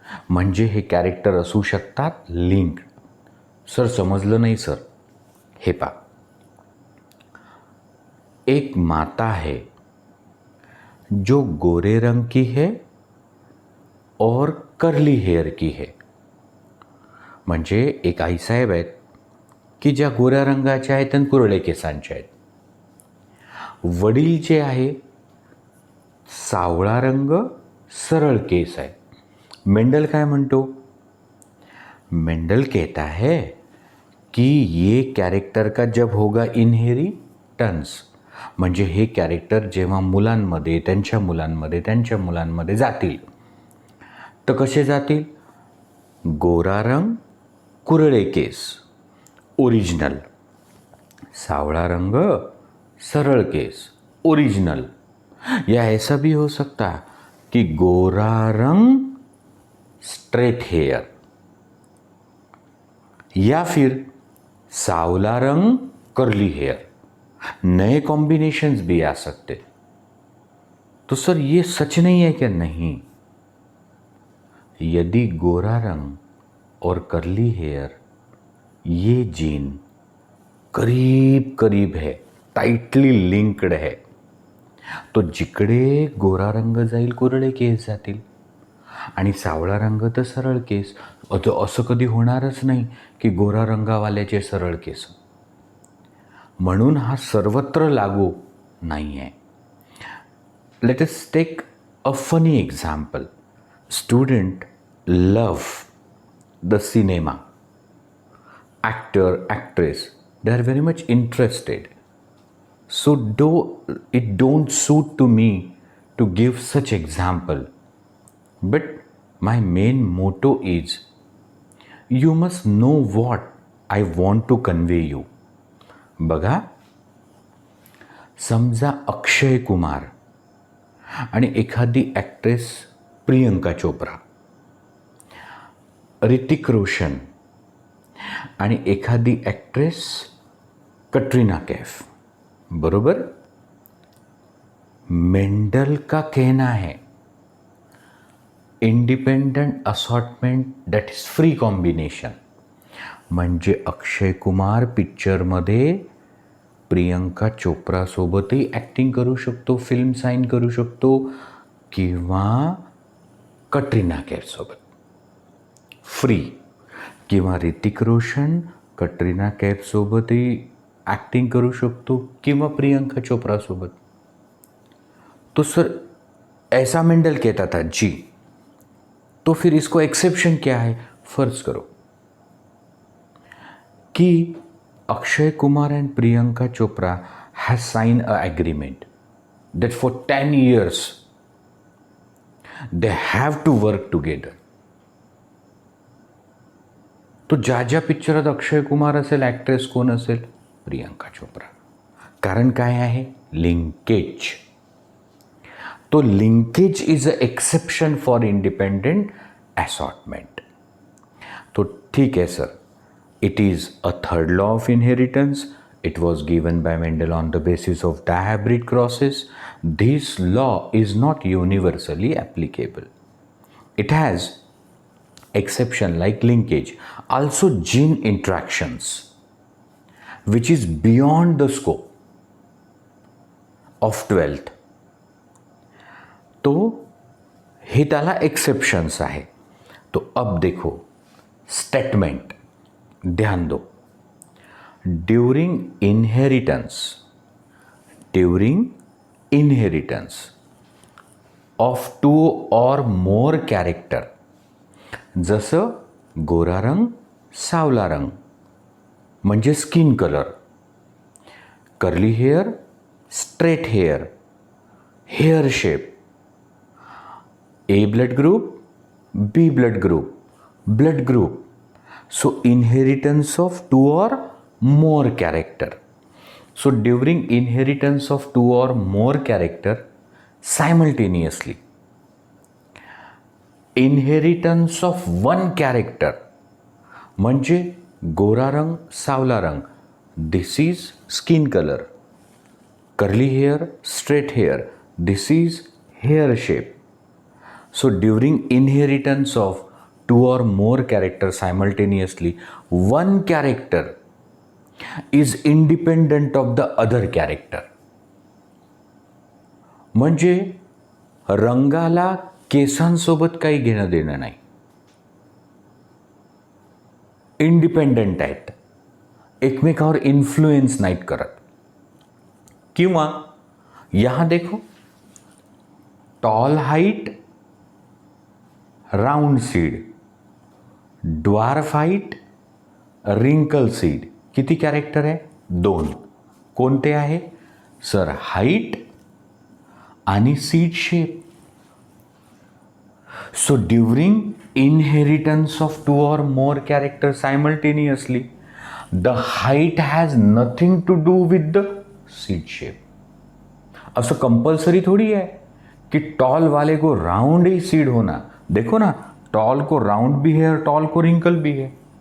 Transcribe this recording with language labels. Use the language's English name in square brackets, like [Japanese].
[Marathi] म्हणजे हे कॅरेक्टर असू शकतात लिंक. सर समजलं नाही सर. [Hindi] हे पा, एक माता है जो गोरे रंग की है और कर्ली हेअर की है. [Marathi] म्हणजे एक आईसाहेब आहेत की ज्या गोऱ्या रंगाच्या आहेत आणि कुरळे केसांच्या आहेत. वडील जे आहे सावळा रंग सरळ केस आहे. मेंडल काय म्हणतो? [Hindi] मेंडल कहता है कि ये कैरेक्टर का जब होगा इनहेरिटन्स, [Marathi] म्हणजे हे कॅरेक्टर जेव्हा मुलांमध्ये त्यांच्या मुलांमध्ये त्यांच्या मुलांमध्ये जातील तर कसे जातील? गोरा रंग कुरळे केस ओरिजिनल, सावळा रंग सरल केस ओरिजिनल. [Hindi] या ऐसा भी हो सकता कि गोरा रंग स्ट्रेट हेयर या फिर सावला रंग कर्ली हेयर. नए कॉम्बिनेशंस भी आ सकते. तो सर ये सच नहीं है क्या? नहीं. यदि गोरा रंग और कर्ली हेयर ये जीन करीब करीब है, टाइटली लिंक्ड है, तो [Marathi] जिकडे गोरा रंग जाईल कुरळे केस जातील आणि सावळा रंग तर सरळ केस. असं कधी होणारच नाही की गोरा रंगावाल्याचे सरळ केस. म्हणून हा सर्वत्र लागू नाही आहे. [English] Let us take a funny example. Student love the cinema, actor, actress, they are very much interested. So it don't suit to me to give such example. But my main motto is, you must know what I want to convey you. [Marathi] बघा, समजा अक्षय कुमार आणि एखादी actress Priyanka Chopra, Hrithik Roshan आणि एखादी actress Katrina Kaif, बरोबर. [Hindi] Mendel का कहना है [English] Independent assortment that is free combination. [Marathi] म्हणजे अक्षय कुमार पिक्चरमध्ये प्रियंका चोप्रासोबतही ॲक्टिंग करू शकतो, फिल्म साईन करू शकतो, किंवा कटरीना कैफसोबत फ्री, किंवा ऋतिक रोशन कटरीना कैफसोबतही ॲक्टिंग करू शकतो किंवा प्रियंका चोप्रासोबत. [Hindi] तो सर ऐसा मेंडल कहता था जी. तो फिर इसको एक्सेप्शन क्या है? फर्ज करो कि [English] Akshay Kumar and Priyanka Chopra has sign a agreement that for 10 years they have to work together. [Marathi] तो ज्या पिक्चरात अक्षय कुमार असेल, ॲक्ट्रेस कोण असेल? प्रियंका चोप्रा. कारण काय आहे? लिंकेज. [English] तो linkage is a exception for independent assortment. तो [Hindi] ठीक है sir, [English] It is a third law of inheritance, It was given by Mendel on the basis of dihybrid crosses. This law is not universally applicable. It has exception like linkage, also gene interactions, which is beyond the scope of 12th. [Hindi] तो [Marathi] हे त्याला exceptions आहे. [Hindi] तो अब देखो statement, ध्यान दो. [English] during inheritance of 2 or more character, [Marathi] जसं गोरा रंग, सावला रंग म्हणजे skin colour, [English] Curly hair, straight hair, hair shape, A blood group, B blood group, blood group. So inheritance of 2 or more character. So during inheritance of 2 or more character simultaneously, inheritance of one character [Marathi] म्हणजे गोरा रंग, सावला रंग, [English] this is skin color, curly hair, straight hair, this is hair shape. So during inheritance of 2 or more characters simultaneously, one character is independent of the other character. [Marathi] म्हणजे रंगाला केसांसोबत काही घेणं देणं नाही, इंडिपेंडंट आहेत, एकमेकावर इन्फ्लुएन्स नाहीत करत. किंवा [Hindi] यहाँ देखो, [Marathi] tall height, round seed, dwarf height, रिंकल सीड. किती कॅरेक्टर आहे? 2. कोणते आहे सर? हाइट आणि seed shape. [English] So during inheritance of 2 or more characters simultaneously, the height has nothing to do with the seed shape. [Hindi] असं compulsory थोड़ी है कि toll वाले को राउंड ही सीड होना. देखो ना, टॉल को राउंड भी है और टॉल को रिंकल भी है.